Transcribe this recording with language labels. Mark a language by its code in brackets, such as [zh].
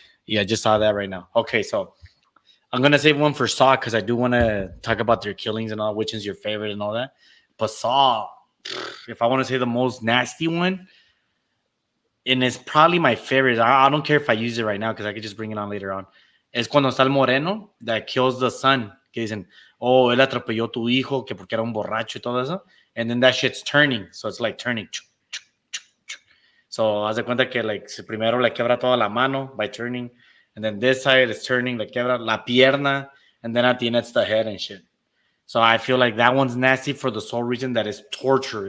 [en] Yeah, I just saw that right now. Okay, so I'm gonna save one for Saw because I do want to talk about their killings and all, which is your favorite and all that. But Saw, if I want to say the most nasty one, and it's probably my favorite. I don't care if I use it right now because I could just bring it on later on. [es] Es cuando está el moreno [en] that kills the son. [es] Que dicen, oh, él atropelló tu hijo que porque era un borracho y todo eso. [en] And then that shit's turning. So it's like turning. So [es] haz de cuenta que [en] like [es] primero le quebra toda la mano [en] by turning. And then this side is turning, [es] le quebra la pierna. [en] And then at the end it's the head and shit. So I feel like that one's nasty for the sole reason that it's torture.